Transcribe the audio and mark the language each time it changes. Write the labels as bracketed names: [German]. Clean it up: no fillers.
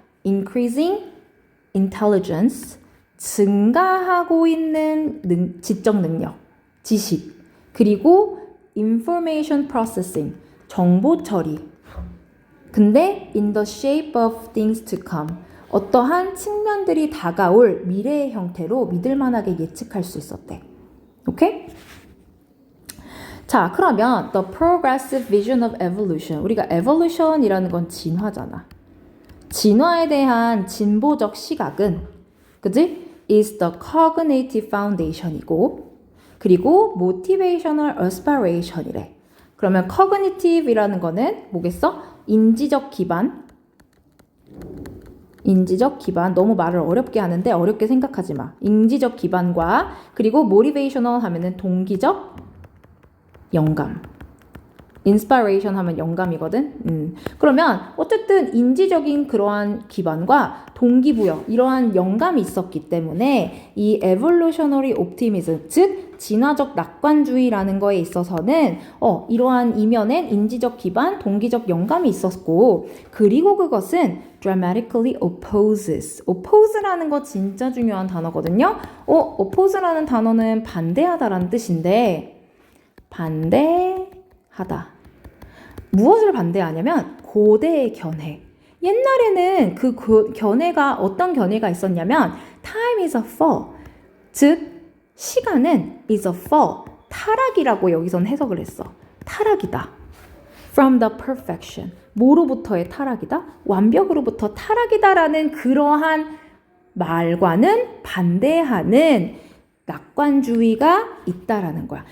[English] increasing intelligence, [Korean] 증가하고 있는 지적 능력, 지식, 그리고 [English] information processing, [Korean] 정보 처리. 근데 [English] in the shape of things to come, [Korean] 어떠한 측면들이 다가올 미래의 형태로 믿을만하게 예측할 수 있었대. 오케이? 자, 그러면 [English] the progressive vision of evolution. [Korean] 우리가 evolution이라는 건 진화잖아. 진화에 대한 진보적 시각은 그지? [English] is the cognitive foundation이고 [Korean] 그리고 [English] motivational aspiration이래. [Korean] 그러면 cognitive이라는 거는 뭐겠어? 인지적 기반. 너무 말을 어렵게 하는데 어렵게 생각하지 마. 인지적 기반과 그리고 motivational 하면은 동기적 영감. inspiration 하면 영감이거든. 그러면 어쨌든 인지적인 그러한 기반과 동기부여 이러한 영감이 있었기 때문에 이 [English] evolutionary optimism [Korean] 즉 진화적 낙관주의라는 거에 있어서는 이러한 이면엔 인지적 기반, 동기적 영감이 있었고 그리고 그것은 [English] dramatically oppose [Korean] 라는 거 진짜 중요한 단어거든요. oppose라는 단어는 반대하다라는 뜻인데 반대하다. 무엇을 반대하냐면 고대의 견해. 옛날에는 그 견해가 어떤 견해가 있었냐면 [English] time is a fall. [Korean] 즉 시간은 [English] is a fall. [Korean] 타락이라고 여기선 해석을 했어. 타락이다. [English] From the perfection. [Korean] 뭐로부터의 타락이다? 완벽으로부터 타락이다라는 그러한 말과는 반대하는 낙관주의가 있다라는 거야.